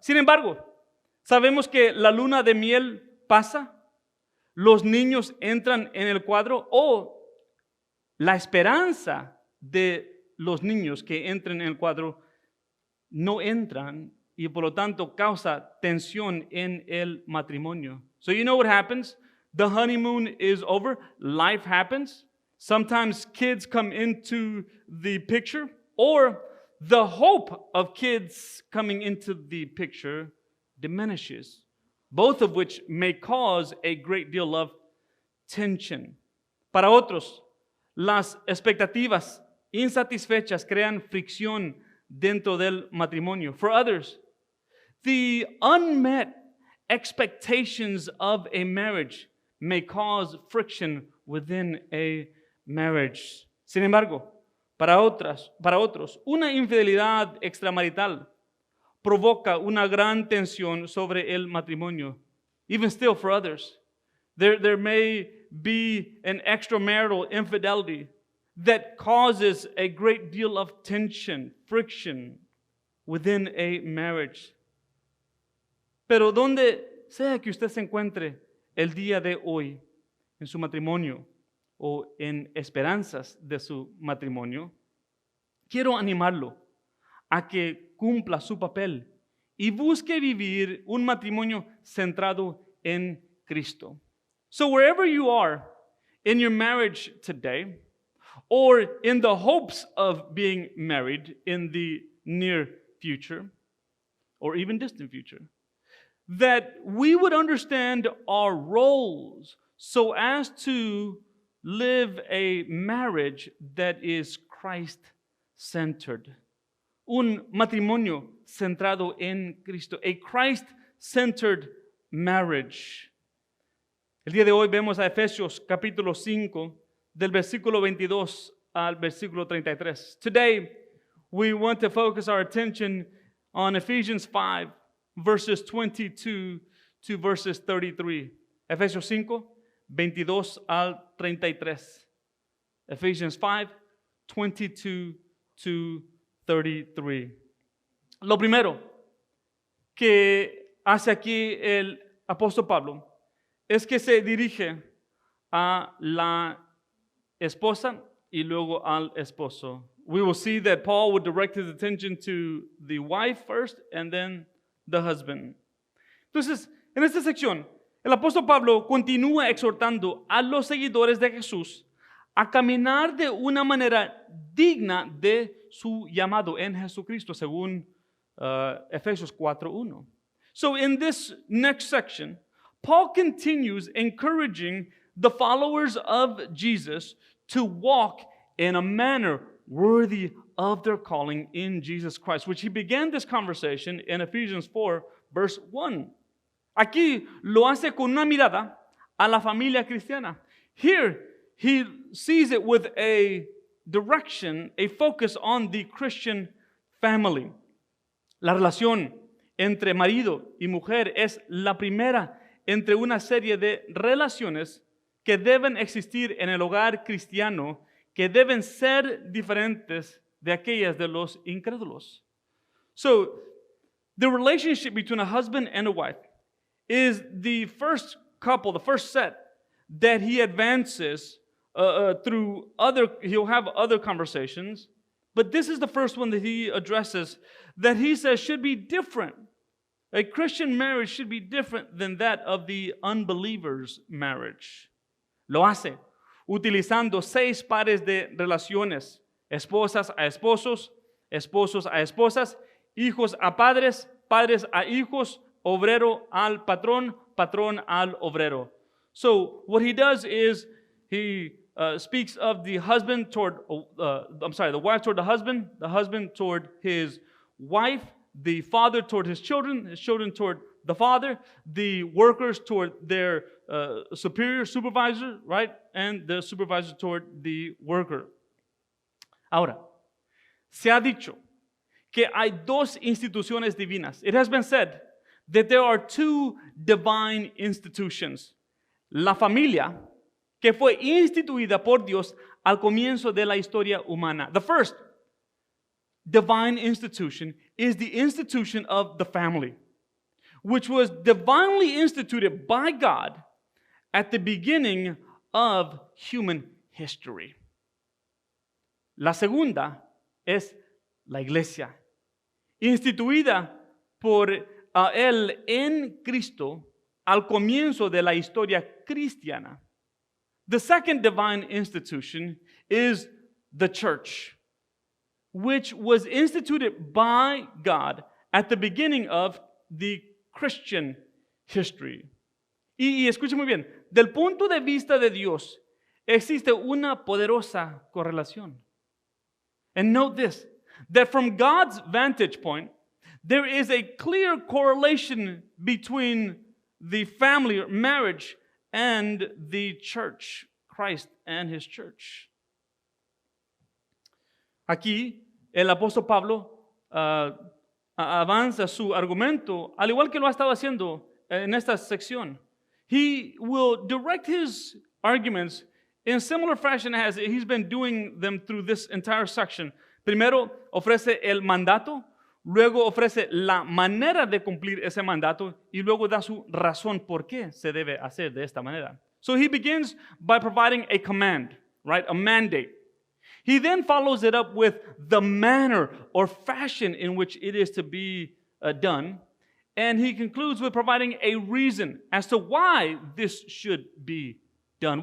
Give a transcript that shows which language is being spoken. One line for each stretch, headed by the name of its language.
Spanish: Sin embargo, sabemos que la luna de miel pasa, los niños entran en el cuadro, o la esperanza de los niños que entren en el cuadro no entran y por lo tanto causa tensión en el matrimonio.
English: So you know what happens? The honeymoon is over, life happens. Sometimes kids come into the picture, or the hope of kids coming into the picture diminishes, both of which may cause a great deal of tension.
Spanish: Para otros, las expectativas insatisfechas crean fricción dentro del matrimonio.
English: For others, the unmet expectations of a marriage may cause friction within a marriage.
Spanish: Sin embargo, para otros, una infidelidad extramarital provoca una gran tensión sobre el matrimonio.
English: Even still, for others, there may be an extramarital infidelity that causes a great deal of tension, friction within a marriage.
Spanish: Pero donde sea que usted se encuentre el día de hoy, en su matrimonio o en esperanzas de su matrimonio, quiero animarlo a que cumpla su papel y busque vivir un matrimonio centrado en Cristo.
English: So wherever you are in your marriage today, or in the hopes of being married in the near future, or even distant future, that we would understand our roles so as to live a marriage that is Christ-centered.
Spanish: Un matrimonio centrado en Cristo.
English: A Christ-centered marriage.
Spanish: El día de hoy vemos a Efesios capítulo 5, del versículo 22 al versículo 33.
English: Today, we want to focus our attention on Ephesians 5, verses 22 to verses 33.
Spanish: Efesios 5, 22 al 33.
English: Ephesians 5, 22 to 33.
Spanish: Lo primero que hace aquí el apóstol Pablo es que se dirige a la esposa y luego al esposo.
English: We will see that Paul would direct his attention to the wife first and then the husband.
Spanish: Entonces, en esta sección, el apóstol Pablo continúa exhortando a los seguidores de Jesús a caminar de una manera digna de su llamado en Jesucristo, según Efesios 4:1.
English: So in this next section, Paul continues encouraging the followers of Jesus to walk in a manner worthy of their calling in Jesus Christ, which he began this conversation in Ephesians 4, verse 1.
Spanish: Aquí lo hace con una mirada a la familia cristiana.
English: Here, he sees it with a direction, a focus on the Christian family.
Spanish: La relación entre marido y mujer es la primera entre una serie de relaciones que deben existir en el hogar cristiano, que deben ser diferentes de aquellas de los incrédulos.
English: So, the relationship between a husband and a wife is the first couple, the first set that he advances through he'll have other conversations, but this is the first one that he addresses that he says should be different. A Christian marriage should be different than that of the unbeliever's marriage.
Spanish: Lo hace utilizando 6 pares de relaciones: esposas a esposos, esposos a esposas, hijos a padres, padres a hijos, obrero al patrón, patrón al obrero.
English: So what he does is he speaks of the husband toward, the wife toward the husband toward his wife, the father toward his children toward the father, the workers toward their superior supervisor, right? And the supervisor toward the worker.
Spanish: Ahora, se ha dicho que hay 2 instituciones divinas.
English: It has been said that there are 2 divine institutions.
Spanish: La familia, que fue instituida por Dios al comienzo de la historia humana.
English: The first divine institution is the institution of the family, which was divinely instituted by God at the beginning of human history.
Spanish: La segunda es la iglesia, instituida por Él en Cristo al comienzo de la historia cristiana.
English: The second divine institution is the church, which was instituted by God at the beginning of the Christian history.
Spanish: Y escuche muy bien, del punto de vista de Dios, existe una poderosa correlación.
English: And note this, that from God's vantage point, there is a clear correlation between the family or marriage and the church, Christ and his church.
Spanish: Aquí el apóstol Pablo avanza su argumento, al igual que lo ha estado haciendo en esta sección.
English: He will direct his arguments in similar fashion as he's been doing them through this entire section.
Spanish: Primero ofrece el mandato, luego ofrece la manera de cumplir ese mandato y luego da su razón por qué se debe hacer de esta manera.
English: So he begins by providing a command, right? A mandate. He then follows it up with the manner or fashion in which it is to be done. And he concludes with providing a reason as to why this should be done.